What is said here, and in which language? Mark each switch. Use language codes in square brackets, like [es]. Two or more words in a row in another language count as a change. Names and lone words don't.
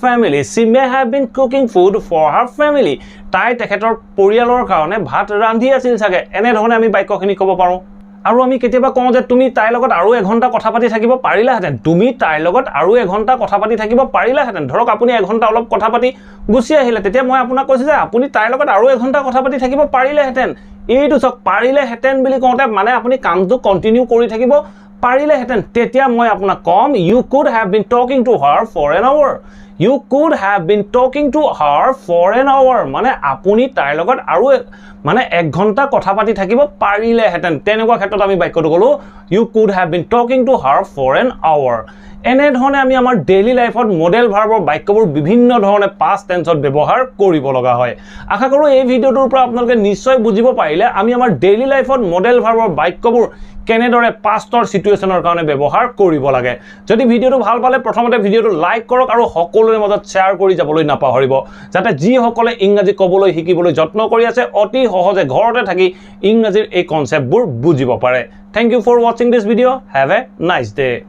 [en] her family [as] তাই তেখেতৰ পৰিয়ালৰ কাৰণে ভাত ৰান্ধি আছিল চাগে এনে ধৰণে আমি বাক্যখিনি ক'ব পাৰো আৰু আমি কেতিয়াবা কওঁ যে তুমি তাইৰ লগত আৰু 1 ঘণ্টা কথা পাতি থাকিব পাৰিলাহেতেন ধৰক আপুনি 1 ঘণ্টা অলপ কথা পাতি গুছি আহিলে তেতিয়া মই আপোনাক কৈছো যে আপুনি তাইৰ লগত আৰু 1 ঘণ্টা কথা পাতি থাকিব পাৰিলেহেতেন এইটো চক পাৰিলেহেতেন বুলি কওঁতে মানে আপুনি কামটো কন্টিনিউ কৰি থাকিব পাৰিলেহেতেন তেতিয়া মই আপোনাক কম [en] you could have been talking to her for an hour [as] মানে আপুনি তাইৰ লগত আৰু মানে 1 ঘণ্টা কথা পাতি থাকিব পাৰিলেহেতেন তেনেকুৱা ক্ষেত্ৰত আমি বাক্যটো কলো [en] you could have been talking to her for an [as] hour এনে ধৰণে আমি আমাৰ [en] daily lifeত model verbৰ [as] বাক্যবোৰ বিভিন্ন ধৰণে [en] past tenseত [as] ব্যৱহাৰ কৰিব লগা হয় আশা কৰো এই ভিডিওটোৰ পৰা আপোনালোকে নিশ্চয় বুজিব পাৰিলে আমি আমাৰ [en] daily lifeত model verbৰ [as] বাক্যবোৰ কেনেদৰে পাষ্টৰ সিচুৱেচনৰ কাৰণে ব্যৱহাৰ কৰিব লাগে যদি ভিডিওটো ভাল পালে প্ৰথমতে ভিডিওটো লাইক কৰক আৰু সকলোৰে মাজত শেয়াৰ কৰি যাবলৈ নাপাহৰিব যাতে যি সকলে ইংৰাজী ক'বলৈ শিকিবলৈ যত্ন কৰি আছে অতি সহজে ঘৰতে থাকি ইংৰাজীৰ এই কনসেপ্টবোৰ বুজিব পাৰে [en] thank you for watching this video have a nice day